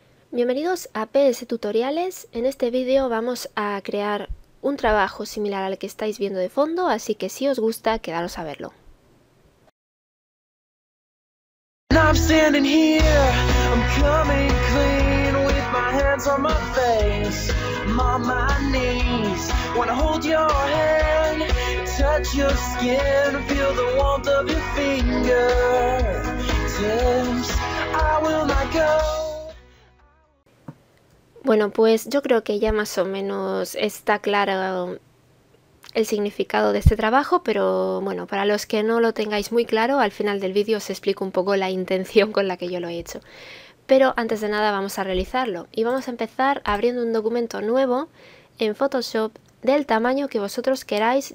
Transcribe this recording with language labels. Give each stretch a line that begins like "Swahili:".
Spanish: Bienvenidos a PS Tutoriales. En este vídeo vamos a crear un trabajo similar al que estáis viendo de fondo, así que si os gusta, quedaros a verlo.
English: I'm standing here, I'm coming clean with my hands on my face, I'm on my knees, wanna hold your hand, touch your skin, feel the warmth of your fingertips, I will not go.
Spanish: Bueno, pues yo creo que ya más o menos está claro el significado de este trabajo, pero bueno, para los que no lo tengáis muy claro, al final del vídeo os explico un poco la intención con la que yo lo he hecho. Pero antes de nada vamos a realizarlo y vamos a empezar abriendo un documento nuevo en Photoshop del tamaño que vosotros queráis.